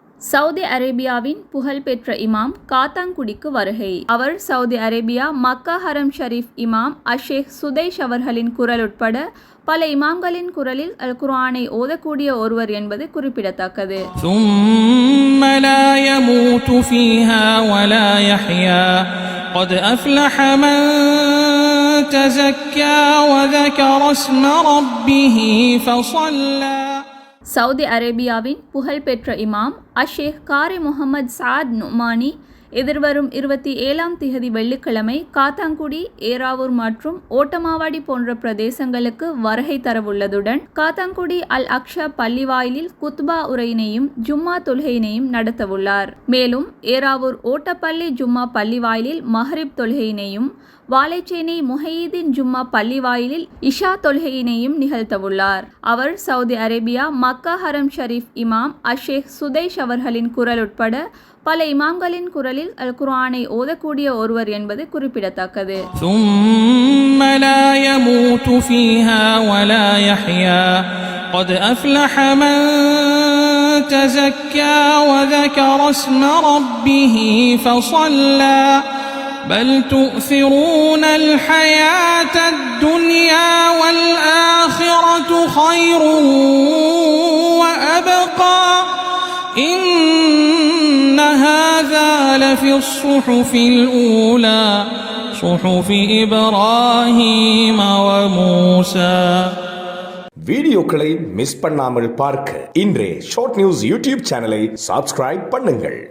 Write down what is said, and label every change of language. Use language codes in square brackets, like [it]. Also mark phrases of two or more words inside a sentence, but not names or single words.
[ta] சவுதி அரேபியாவின் புகழ்பெற்ற இமாம் காத்தான்குடிக்கு வருகை. அவர் சவுதி அரேபியா மக்கா ஹரம் ஷரீஃப் இமாம் அஷேக் சுதைஷ் அவர்களின் குரல் உட்பட பல இமாம்களின் குரலில் அல் குர்ஆனை ஓதக்கூடிய ஒருவர் என்பது குறிப்பிடத்தக்கது. [ar] ثم لا يموت فيها ولا يحيا قد أفلح من تزكى وذكر اسم ربه فصلى. [ta] சவுதி அரேபியாவின் புகழ்பெற்ற இமாம் அஷேக் காரி முகமது சாத் நுமானி எதிர்வரும் 27 வெள்ளிக்கிழமை காத்தான்குடி, ஏறாவூர் மற்றும் ஓட்டமாவாடி போன்ற பிரதேசங்களுக்கு வருகை தரவுள்ளதுடன் காத்தான்குடி அல் அக்ஷா பள்ளிவாயிலில் குத்பா உரையினையும் ஜும்மா தொழுகையினையும் நடத்தவுள்ளார். மேலும் ஏறாவூர் ஓட்டப்பள்ளி ஜும்மா பள்ளிவாயிலில் மஹ்ரிப் தொழுகையினையும் வாழைச்சேனை முஹையீதீன் ஜும்மா பள்ளிவாயிலில் இஷா தொழுகையினையும் நிகழ்த்தவுள்ளார். அவர் சவுதி அரேபியா மக்கா ஹரம் ஷரீஃப் இமாம் அஷேக் சுதைஷ் அவர்களின் குரல் உட்பட பல இமாம்களின் குரலில் அல் குர்ஆனை ஓதக்கூடிய ஒருவர் என்பது குறிப்பிடத்தக்கது. [ar] ثم لا يموت فيها ولا يحيا قد أفلح من تزكى وذكر اسم ربه فصلى بل تؤثرون الحياة الدنيا والآخرة خير وأبقى إن هذا لفي الصحف الأولى صحف إبراهيم وموسى. [ta] வீடியோக்களை மிஸ் பண்ணாமல் பார்க்க இன்றே ஷார்ட் நியூஸ் [en] YouTube channel subscribe [ta] பண்ணுங்கள்.